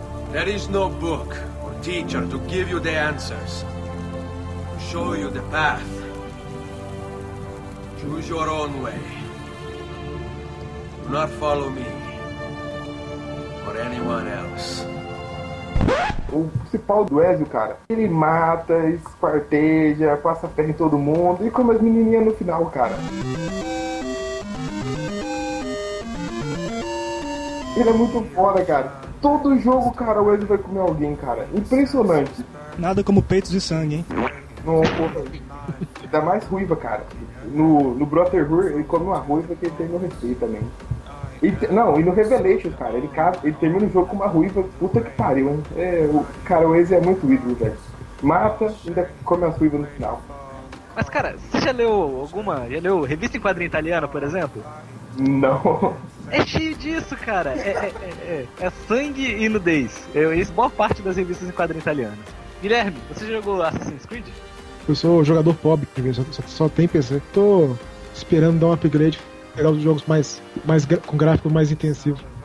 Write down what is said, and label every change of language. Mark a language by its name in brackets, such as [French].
[English] There is no book or teacher to give you the answers, to show you the path. Choose your own way. Do not follow me or anyone else. [Portuguese] O principal do Ezio, cara, ele mata, esparteja, passa a ferro em todo mundo e come as menininhas no final, cara. Ele é muito foda, cara. Todo jogo, cara, o Ezio vai comer alguém, cara. Impressionante. Nada como peitos de sangue, hein? Não, porra. Dá mais ruiva, cara. No Brotherhood, ele come uma ruiva que ele tem no respeito também. E no Revelation, cara, ele termina o jogo com uma ruiva, puta que pariu, hein? É, cara, o Ezio é muito ídolo, velho. Mata, ainda come as ruivas no final. Mas, cara, você já leu alguma... Já leu revista em quadrinho italiana, por exemplo? Não. É cheio disso, cara. É sangue e nudez. É isso, boa parte das revistas em quadrinho italiano. Guilherme, você jogou Assassin's Creed? Eu sou jogador pobre, só tem PC. Tô esperando dar um upgrade, pegar os jogos com gráfico mais intensivo.